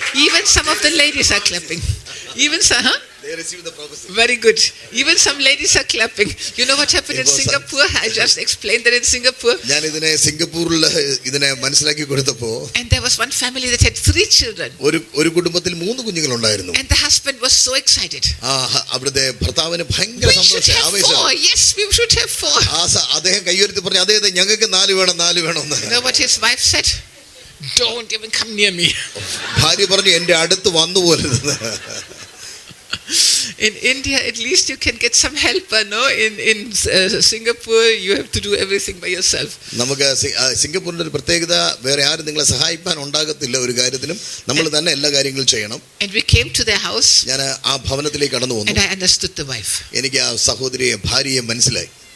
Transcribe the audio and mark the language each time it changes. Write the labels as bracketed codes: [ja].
[en] Even some of the ladies are clapping. Even some, huh? They receive the prophecy. Very good. Even some ladies are clapping. You know what happened in Singapore? I just explained that in Singapore. [ml] ഞാൻ ഇതിനെ സിംഗപ്പൂരിൽ ഇതിനെ മനസ്സിലാക്കി കൊടുത്തപ്പോൾ, [en] and there was one family that had 3 children. [ml] ഒരു കുടുംബത്തിൽ 3 കുഞ്ഞുങ്ങൾ ഉണ്ടായിരുന്നു. [en] And the husband was so excited. [ml] അവിടുത്തെ ഭർത്താവിന് ഭയങ്കര സന്തോഷം, ആവേശം. [en] Yes, we should have 4. [ml] അദ്ദേഹം കൈയുയർത്തി പറഞ്ഞു, അതെ ഞങ്ങൾക്ക് 4 വേണം എന്ന്. [en] You know what his wife said? Don't even come near me. [ml] ഭാര്യ പറഞ്ഞു, എന്റെ അടുത്ത് വന്നു പോരുത്. [en] In India, at least you can get some help, no? In Singapore, you have to do everything by yourself. [ml] നമുക്ക് സിംഗപ്പൂരിന്റെ ഒരു പ്രത്യേകത, വേറെ ആരും നിങ്ങളെ സഹായിക്കാൻ ഉണ്ടാകത്തില്ല ഒരു കാര്യത്തിലും. നമ്മൾ തന്നെ എല്ലാ കാര്യങ്ങളും ചെയ്യണം. [en] And we came to their house. [ml] ഞാൻ ആ ഭവനത്തിലേക്ക് കടന്നു വന്നു. [en] And I understood the wife. [ml] എനിക്ക് ആ സഹോദരിയെ, ഭാര്യയെ മനസ്സിലായി.